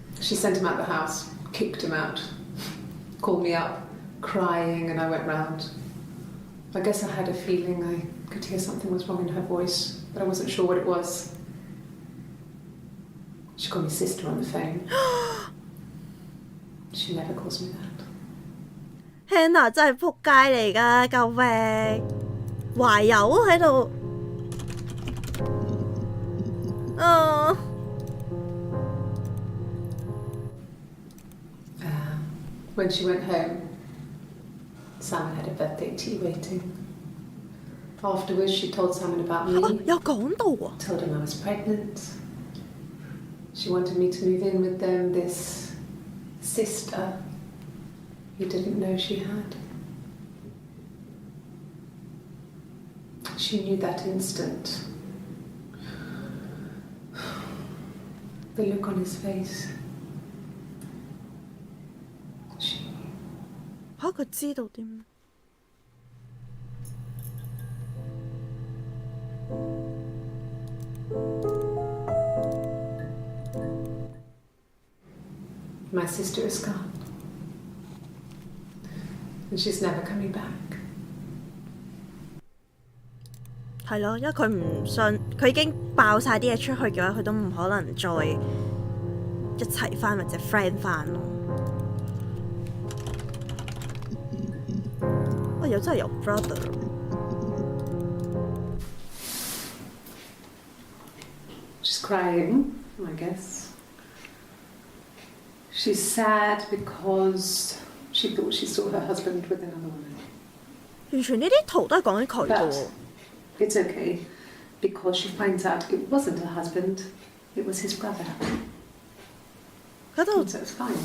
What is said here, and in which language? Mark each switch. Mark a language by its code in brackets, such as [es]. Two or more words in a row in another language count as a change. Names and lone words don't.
[en] She sent him out the house, kicked him out, called me up, crying, and I went round. I guess I had a feeling I could hear something was wrong in her voice, but I wasn't sure what it was. She called me sister on the phone. She never calls me that. [yue] Hannah 真係仆街嚟㗎，救命！懷柔喺度， [en] When she went home, Simon had a birthday tea waiting. Afterwards, she told Simon about me. [yue] 有講到喎。 [en] Told him I was pregnant. She wanted me to move in with them, this sister he didn't know she had. She knew that instant. The look on his face. She knew. [yue] 佢知道啲咩？ [en] My sister is gone. And she's never coming back. [yue] 係咯，因為佢唔信，佢已經爆晒啲嘢出去嘅話，佢都唔可能再一齊翻或者 friend 翻咯。又真係有 brother。 [en] She's crying, I guess. She's sad because she thought she saw her husband with another woman. [yue] 完全呢啲圖都係講緊佢嘅喎。 [en] It's okay, because she finds out it wasn't her husband, it was his brother. [yue] 佢喺度， [en] So it's fine.